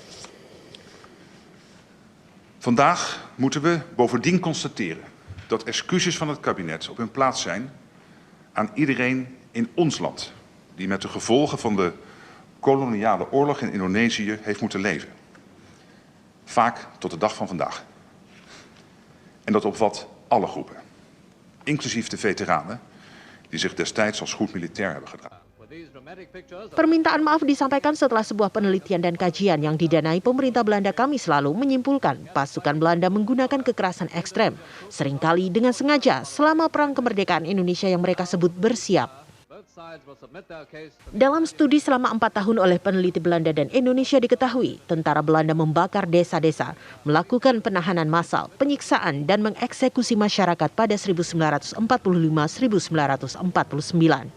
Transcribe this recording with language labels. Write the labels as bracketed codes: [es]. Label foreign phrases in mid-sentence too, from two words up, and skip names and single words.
[nl] Vandaag moeten we bovendien constateren dat excuses van het kabinet op hun plaats zijn aan iedereen in ons land die met de gevolgen van de koloniale oorlog in Indonesië heeft moeten leven. Vaak tot de dag van vandaag. En dat omvat alle groepen, inclusief de veteranen die zich destijds als goed militair hebben gedragen. [id] Permintaan maaf disampaikan setelah sebuah penelitian dan kajian yang didanai pemerintah Belanda Kamis lalu menyimpulkan pasukan Belanda menggunakan kekerasan ekstrem, seringkali dengan sengaja selama Perang Kemerdekaan Indonesia yang mereka sebut bersiap. Dalam studi selama 4 tahun oleh peneliti Belanda dan Indonesia diketahui, tentara Belanda membakar desa-desa, melakukan penahanan massal, penyiksaan, dan mengeksekusi masyarakat pada 1945-1949.